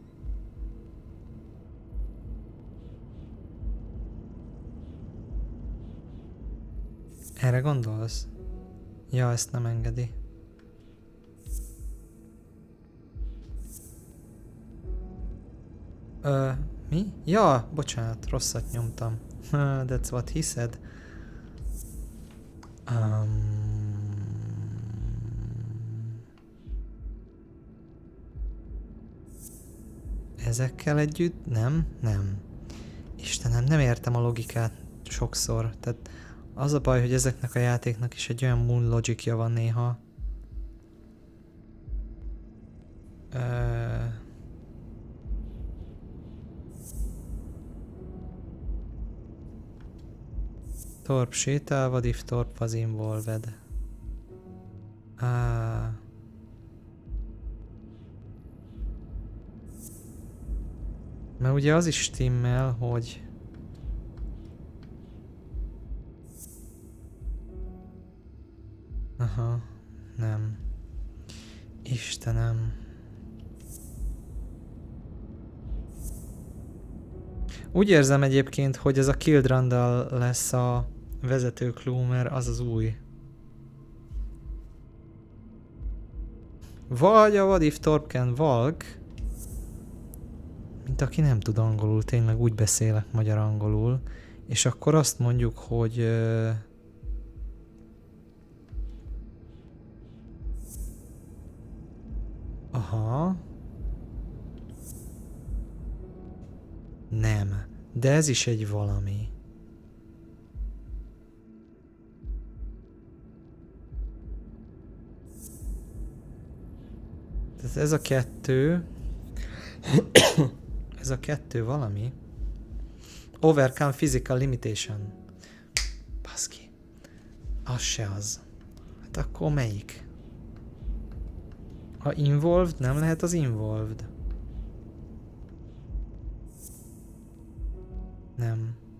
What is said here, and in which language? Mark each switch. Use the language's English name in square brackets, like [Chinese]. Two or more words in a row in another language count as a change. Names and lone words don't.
[Hungarian] Erre gondolsz? Ja, ezt nem engedi. Mi? Ja, bocsánat, rosszat nyomtam. [English] That's what he said. [Hungarian] Ezekkel együtt? Nem. Istenem, nem értem a logikát sokszor. Tehát az a baj, hogy ezeknek a játéknak is egy olyan [English] moon logicja [Hungarian] van néha. Thorpe sétál, [English] what if Thorpe was involved? [Hungarian] Mert ugye az is stimmel, hogy aha, nem. Istenem. Úgy érzem egyébként, hogy ez a [English] Killed Randall [Hungarian] lesz a vezető clue, mert az az új. Vagy a [English] What if Thorpe can walk, [Hungarian] mint aki nem tud angolul, tényleg úgy beszélek magyar-angolul, és akkor azt mondjuk, hogy aha. Nem, de ez is egy valami. Tehát ez a kettő. Ez a kettő valami. [English] Overcome physical limitation. [Hungarian] Baszki. Az se az. Hát akkor melyik? Ha involved, nem lehet az involved. Nem.